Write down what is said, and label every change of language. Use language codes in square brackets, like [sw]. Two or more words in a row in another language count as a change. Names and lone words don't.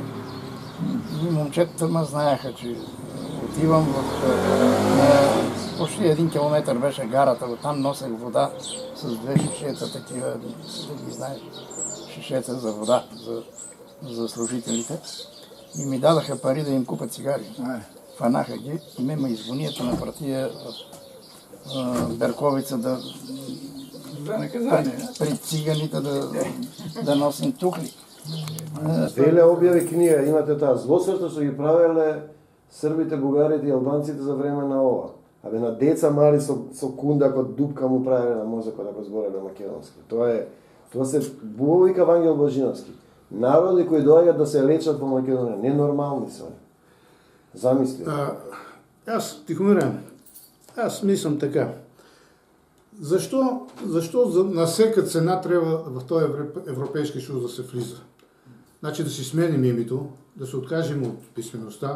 [bg] И момчетата ме знаеха, че отивам почти 1 километър беше гарата, оттам носех вода с 2 шишета такива, да ги знаеш, шишета за вода за служителите. И ми дадаха пари да им купят цигари. Фанаха ги и ме изгоният на партия в Берковица да пред циганите да носим тухли. [mk] Веле објави книга, имате таа злосрта што ги правеле србите, бугарите и албанците за време на ова. Абе на деца мали со кундак од дупка му правеле на мозокот ако збореле македонски. Тоа се бубовика Вангел Божиновски. Народи кои доаѓаат да се лечат по Македонија, ненормални се. Замисли. [bg] Аз, Тихомире, аз мислам така. Защо на всяка цена трябва в този Европейски съюз да се влиза? Значи да си сменим името, да се откажем от писмеността.